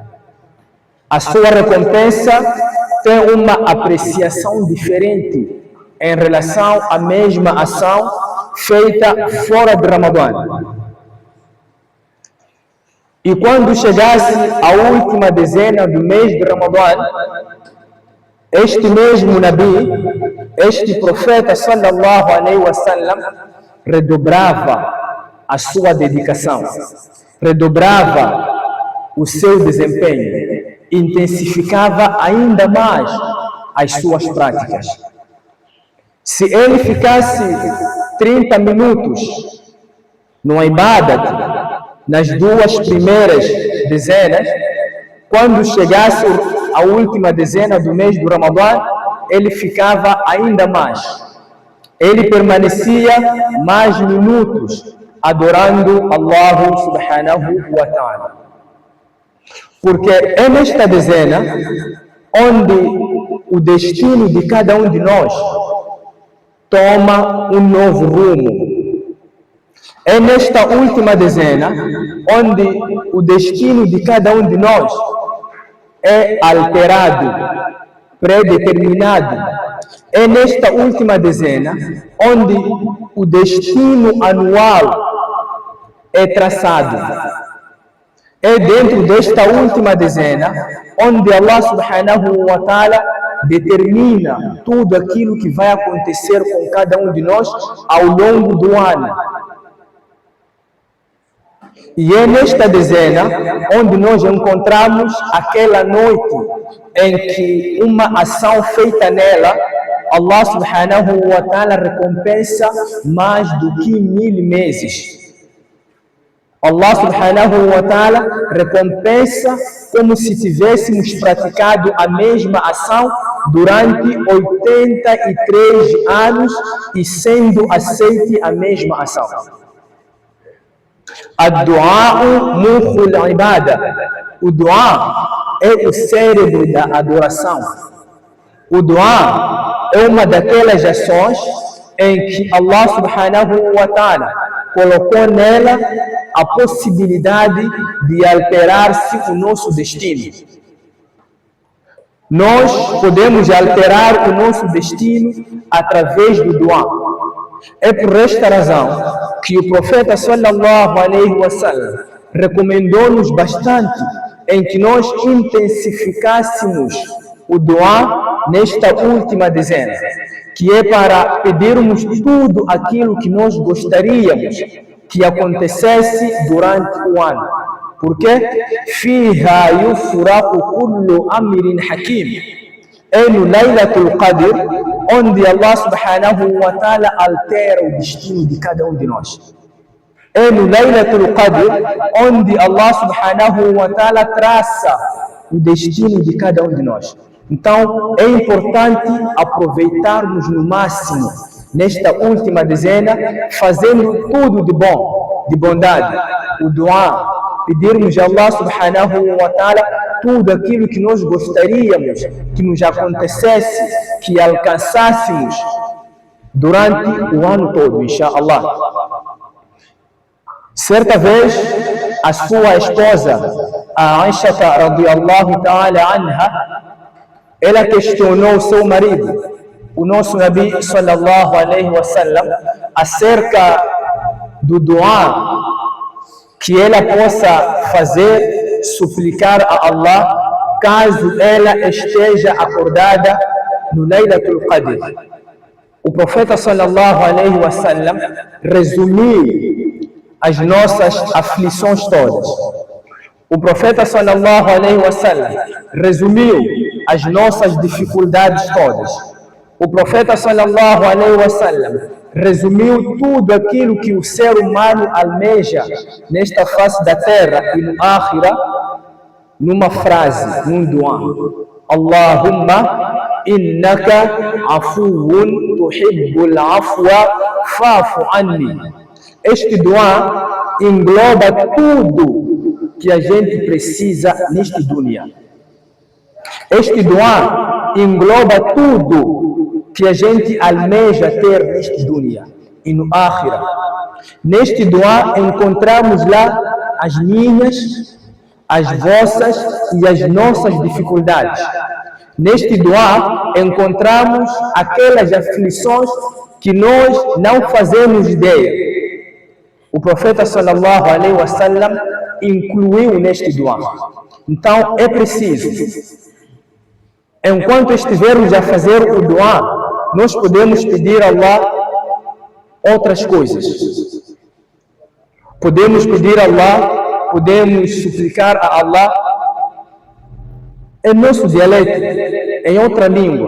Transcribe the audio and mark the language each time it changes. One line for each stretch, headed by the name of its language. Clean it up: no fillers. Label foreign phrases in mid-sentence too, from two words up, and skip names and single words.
Portuguese: A sua recompensa tem uma apreciação diferente em relação à mesma ação feita fora de Ramadã. E quando chegasse a última dezena do mês de Ramadã, este mesmo Nabi, este profeta
Arabic: صلى الله عليه وسلم,
Portuguese: redobrava a sua dedicação, redobrava o seu desempenho, intensificava ainda mais as suas práticas. Se ele ficasse 30 minutos no ibadat, nas duas primeiras dezenas, quando chegasse a última dezena do mês do Ramadã, ele ficava ainda mais. Ele permanecia mais minutos adorando
Arabic: الله سبحانه وتعالى.
Portuguese: Porque é nesta dezena onde o destino de cada um de nós toma um novo rumo. É nesta última dezena onde o destino de cada um de nós é alterado, predeterminado. É nesta última dezena onde o destino anual é traçado. É dentro desta última dezena onde
Arabic: الله سبحانه وتعالى
Portuguese: determina tudo aquilo que vai acontecer com cada um de nós ao longo do ano. E é nesta dezena onde nós encontramos aquela noite em que uma ação feita nela,
Arabic: الله سبحانه وتعالى
Portuguese: recompensa mais do que 1000 meses.
Arabic: الله سبحانه وتعالى
Portuguese: recompensa como se tivéssemos praticado a mesma ação durante 83 anos e sendo aceite a mesma ação.
Arabic: الدعاء مخ العبادة.
Portuguese: O du'a é o cérebro da adoração. O du'a é uma daquelas ações em que
Arabic: الله سبحانه وتعالى
Portuguese: colocou nela a possibilidade de alterar-se o nosso destino. Nós podemos alterar o nosso destino através do du'a. É por esta razão que o profeta
Arabic: صلى الله عليه وسلم
Portuguese: recomendou-nos bastante em que nós intensificássemos o dua nesta última dezena, que é para pedirmos tudo aquilo que nós gostaríamos que acontecesse durante o ano.
Arabic: Porque فيها يفرق كل أمر حكيم.
Portuguese: É no Laylatul Qadr onde
Arabic: الله سبحانه وتعالى
Portuguese: altera o destino de cada um de nós. É no Laylatul Qadr onde
Arabic: الله سبحانه وتعالى
Portuguese: traça o destino de cada um de nós. Então, é importante aproveitarmos no máximo nesta última dezena, fazendo tudo de bom, de bondade, o dua, pedirmos a
Arabic: الله سبحانه وتعالى
Portuguese: tudo aquilo que nós gostaríamos que nos acontecesse, que alcançássemos durante o ano todo, inshallah. Certa vez, a sua esposa, a Aisha
Arabic: رضي الله تعالى عنها,
Portuguese: ela questionou o seu marido, o nosso
Arabic: نبي صلى الله عليه وسلم,
Portuguese: acerca do dua que ela possa fazer, suplicar a Allah, caso ela esteja acordada no Laylatul Qadr. O profeta
Arabic: صلى الله عليه وسلم
Portuguese: resumiu as nossas aflições todas. O profeta
Arabic: صلى الله عليه وسلم
Portuguese: resumiu as nossas dificuldades todas. O profeta
Arabic: صلى الله عليه وسلم
Portuguese: resumiu tudo aquilo que o ser humano almeja nesta face da terra e no Akhira numa frase, num dua:
Arabic: اللهم إنك عفو تحب العفو فاعف عني.
Portuguese: Este dua engloba tudo que a gente precisa neste dunya. Este dua engloba tudo que a gente almeja ter neste dunya e no Akhira. Neste dua encontramos lá as minhas, as vossas e as nossas dificuldades. Neste dua encontramos aquelas aflições que nós não fazemos ideia. O profeta
Arabic: صلى الله عليه وسلم
Portuguese: incluiu neste dua. Então é preciso, enquanto estivermos a fazer o dua, nós podemos pedir a Allah outras coisas. Podemos pedir a Allah, podemos suplicar a Allah em nosso dialeto, em outra língua.